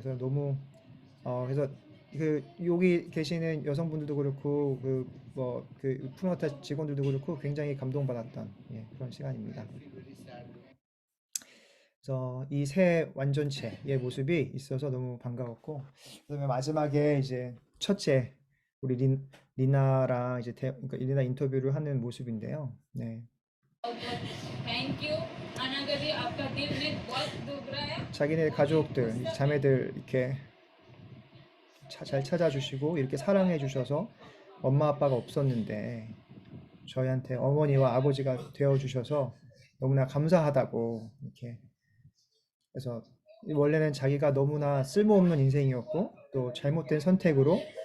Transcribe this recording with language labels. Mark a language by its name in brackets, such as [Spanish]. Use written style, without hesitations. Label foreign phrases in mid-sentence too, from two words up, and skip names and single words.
[Korean] 그래서 너무 그래서 그 여기 계시는 여성분들도 그렇고 그 푸르나타 직원들도 그렇고 굉장히 감동받았던 그런 시간입니다. 그래서 이 새 완전체의 모습이 있어서 너무 반가웠고 그다음에 마지막에 이제 첫째 우리 리나랑 이제 그러니까 리나 인터뷰를 하는 모습인데요. 네. [English] thank you [Hindi] अनागति आपका दिल में बहुत दुख रहा है [Korean] 자기네 가족들, 자매들 이렇게 잘 찾아주시고 이렇게 사랑해 주셔서 엄마 아빠가 없었는데 저희한테 어머니와 아버지가 되어 주셔서 너무나 감사하다고 이렇게 그래서 원래는 자기가 너무나 쓸모없는 인생이었고 또 잘못된 선택으로